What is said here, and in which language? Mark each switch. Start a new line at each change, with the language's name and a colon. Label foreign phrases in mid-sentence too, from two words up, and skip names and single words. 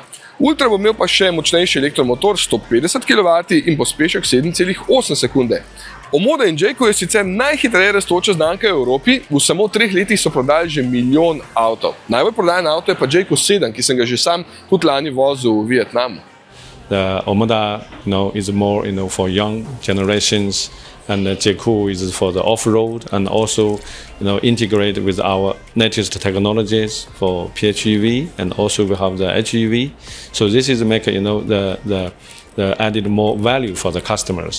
Slovenian: Ultra bo imel pa še močnejši elektromotor 150 kW in pospešek 7,8 sekunde. Omoda in Jayco je sicer najhitreje rastoča znamka v Evropi, v samo 3 letih so prodali že 1 milijon avtov. Najbolj prodajen avto je pa Jayco 7, ki sem ga že sam tudi lani vozil v Vietnamu.
English: The Omoda, is more, for young generations, and the Jayco is for the off-road, and also, integrated with our latest technologies for PHEV, and also we have the HEV. So this is make the added more value for the customers.